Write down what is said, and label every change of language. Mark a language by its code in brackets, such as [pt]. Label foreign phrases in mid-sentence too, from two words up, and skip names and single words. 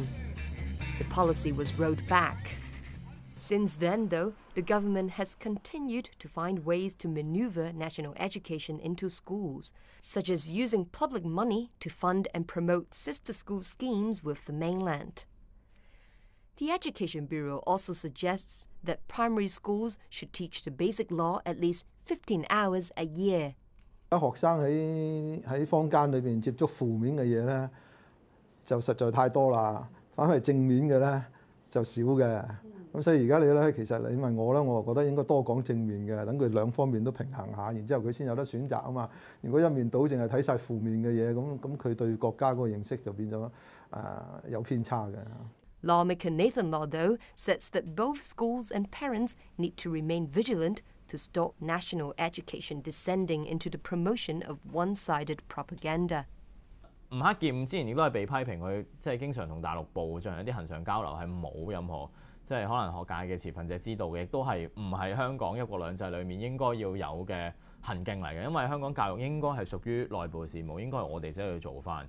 [en] The policy was rolled back. Since then, though, the government has continued to find ways to maneuver national education into schools, such as using public money to fund and promote sister school schemes with the mainland. The Education Bureau also suggests that primary schools should teach the basic law at least 15 hours a year. [yue] 學生喺坊間裏邊接觸負面嘅嘢咧，就實在太多啦。反為正面嘅咧就少嘅。咁所以而家你咧，其實你問我咧，我覺得應該多講正面嘅，等佢兩方面都平衡下，然之後佢先有得選擇啊嘛。如果一面倒淨係睇晒負面嘅嘢，咁佢對國家嗰個認識就變咗有偏差嘅。 [en] Lawmaker Nathan Law, though, says that both schools and parents need to remain vigilant to stop national education descending into the promotion of one-sided propaganda. [yue] 吳克儉之前亦都係被批評佢即係經常同大陸部進行一啲恆常交流，係冇任何即係可能學界嘅持份者知道嘅，亦都係唔係香港一國兩制裏面應該要有嘅行徑嚟嘅。因為香港教育應該係屬於內部事務，應該係我哋自己去做翻。